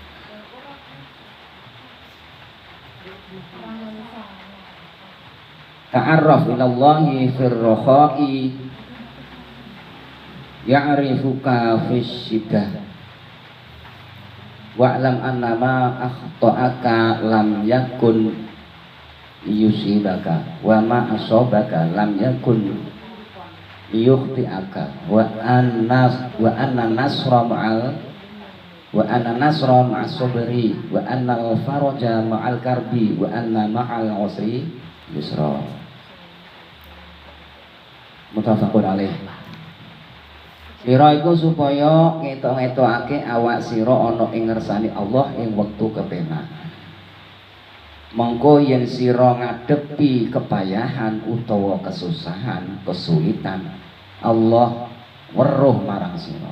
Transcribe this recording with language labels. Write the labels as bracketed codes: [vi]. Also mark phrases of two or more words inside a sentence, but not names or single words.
[ar] تعرف إلى الله في الرخاء يعرفك في الشدة واعلم أنما أخطأك لم يكن يصيبك وما أصابك لم يكن يخطئك وأن النصر مع الصبر وأن الفرج مع الكرب وأن مع العسر يسرا. متفق عليه. [jv] Sira iku supaya ngetok-ngetokake awak sira ana ing ngersani Allah ing wektu kepenak. Mongko yen sira ngadepi kepayahan utawa kesusahan, kesulitan, Allah weruh marang sira.